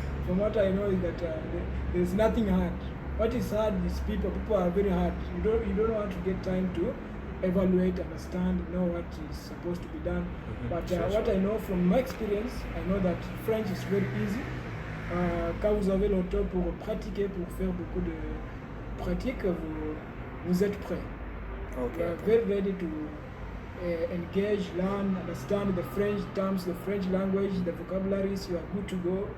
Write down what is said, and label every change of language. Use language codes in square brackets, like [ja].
[en] From what I know is that there's nothing hard. What is hard is people. People are very hard. You don't want to get time to evaluate, understand, know what is supposed to be done. But what I know from my experience, I know that French is very easy. [fr] Quand vous avez le temps pour pratiquer, pour faire beaucoup de pratiques, vous êtes prêt. [en] Okay. You are very ready to engage, learn, understand the French terms, the French language, the vocabularies. You are good to go.